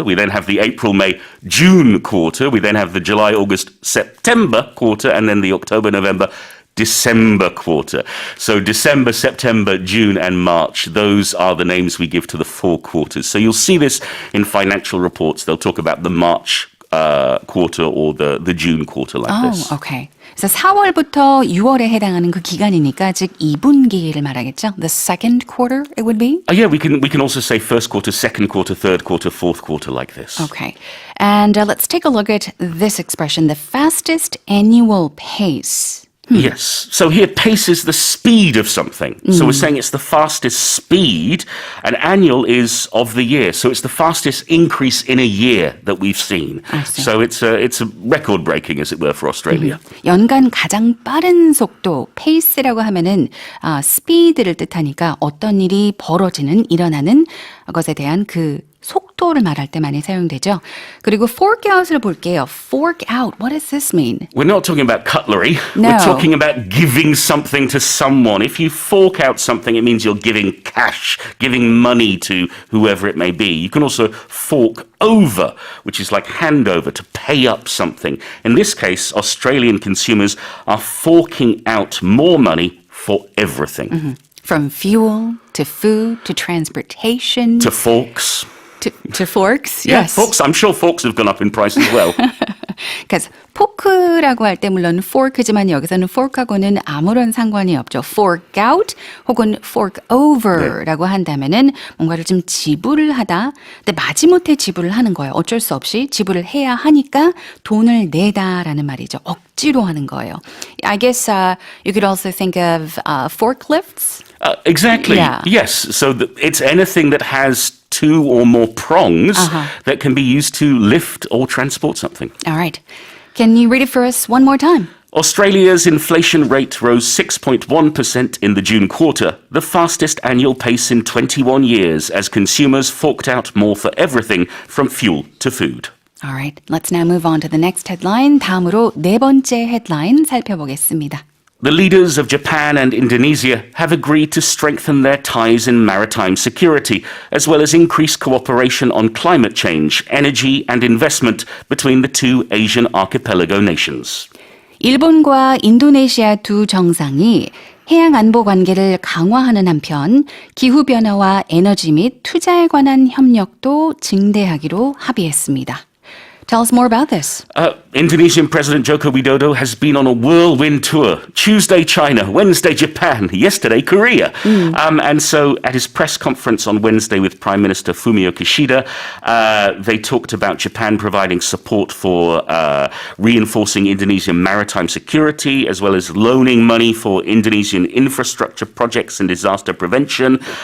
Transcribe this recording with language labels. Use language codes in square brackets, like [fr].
[en] We then have the April, May, June quarter. We then have the July, August, September quarter, and then the October, November, December quarter. So December, September, June, and March, those are the names we give to the 4 quarters. So you'll see this in financial reports. They'll talk about the March quarter or the June quarter like this. Okay. [ko] 그래서 4월부터 6월에 해당하는 그 기간이니까 즉 2분기를 말하겠죠? [en] The second quarter it would be? Yeah, we can also say first quarter, second quarter, third quarter, fourth quarter like this. Okay. And let's take a look at this expression, the fastest annual pace. Yes. So here, pace is the speed of something. So we're saying it's the fastest speed, and annual is of the year. So it's the fastest increase in a year that we've seen. I see. So it's a record breaking, as it were, for Australia. [ko] 연간 가장 빠른 속도, pace라고 하면은 speed를 뜻하니까 어떤 일이 벌어지는, 일어나는 것에 대한 그 속도를 말할 때 많이 사용되죠. 그리고 fork out을 볼게요. [en] Fork out, what does this mean? We're not talking about cutlery. No. We're talking about giving something to someone. If you fork out something, it means you're giving cash, giving money to whoever it may be. You can also fork over, which is like hand over, to pay up something. In this case, Australian consumers are forking out more money for everything. From fuel to food to transportation To forks. to forks. Yeah, Yes. forks. I'm sure forks have gone up in price as well. [ko] 그러니까 포크라고 할 때 물론 fork지만 여기서는 fork하고는 아무런 상관이 없죠. fork out 혹은 fork over라고 한다면은 뭔가를 좀 지불을 하다. 근데 마지못해 지불을 하는 거예요. 어쩔 수 없이 지불을 해야 하니까 돈을 내다라는 말이죠. 억지로 하는 거예요. [en] I guess you could also think of forklifts. Exactly. Yeah. Yes. So it's anything that has 2 or more prongs that can be used to lift or transport something. All right. Can you read it for us one more time? Australia's inflation rate rose 6.1% in the June quarter, the fastest annual pace in 21 years as consumers forked out more for everything from fuel to food. All right. Let's now move on to the next headline. [ko] 다음으로 네 번째 헤드라인 살펴보겠습니다. [en] The leaders of Japan and Indonesia have agreed to strengthen their ties in maritime security, as well as increase cooperation on climate change, energy and investment between the 2 Asian archipelago nations. [ko] 일본과 인도네시아 두 정상이 해양 안보 관계를 강화하는 한편 기후변화와 에너지 및 투자에 관한 협력도 증대하기로 합의했습니다. [en] Tell us more about this. Indonesian President Joko Widodo has been on a whirlwind tour. Tuesday, China. Wednesday, Japan. Yesterday, Korea. And so at his press conference on Wednesday with Prime Minister Fumio Kishida, they talked about Japan providing support for reinforcing Indonesian maritime security, as well as loaning money for Indonesian infrastructure projects and disaster prevention.